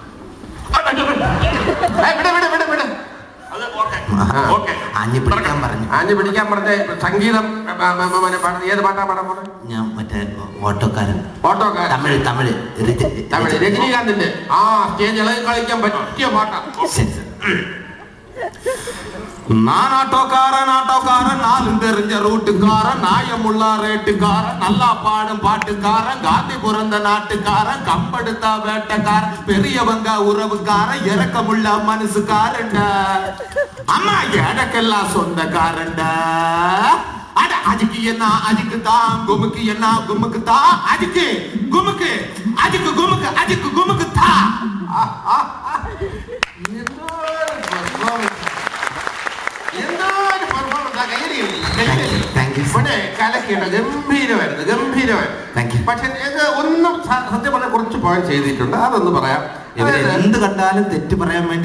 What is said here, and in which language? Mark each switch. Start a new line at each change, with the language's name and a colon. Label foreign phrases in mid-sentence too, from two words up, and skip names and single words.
Malayalam: ആഞ്ഞു പിടിക്കാൻ പറഞ്ഞ സംഗീതം ഏത് പാട്ടാ പാടാൻ പോണേ? ഞാൻ മറ്റേ ഓട്ടോക്കാരൻ തമിഴ് തമിഴ് തമിഴ് രജനീകാന്തിന്റെ സ്റ്റേജ് ഇളകി കളിക്കാൻ പറ്റിയ പാട്ടാ.
Tamil: நான் ஆட்டோக்காரன் ஆட்டோக்காரன், நாலும் தெரிஞ்ச ரூட்டுக்காரன், நாயமுள்ள ரேட்டுக்காரன், நல்லா பாடும் பாட்டுக்காரன், காந்தி பிறந்த நாட்டுக்காரன், கம்பெடுத்த வேட்டக்காரன், பெரியவங்க உறவுக்காரன், இறக்கமுள்ள மனசுக்காரன், அம்மா எனக்கெல்லாம் சொந்தக்காரன். அட அதுக்கு என்ன அதுக்கு தான், குமுக்கு என்ன குமுக்கு தான், அதுக்கு குமுக்கு அதுக்கு குமுக்கு அதுக்கு குமுக்கு தான்.
Malayalam: ഗംഭീരമായിരുന്നു, ഗംഭീരമായിരുന്നു. പക്ഷെ ഒന്നും സത്യം പറഞ്ഞാൽ കുറച്ച് പോയിന്റ് ചെയ്തിട്ടുണ്ട്. അതൊന്ന് പറയാം. എന്ത് കണ്ടാലും തെറ്റ് പറയാൻ വേണ്ടി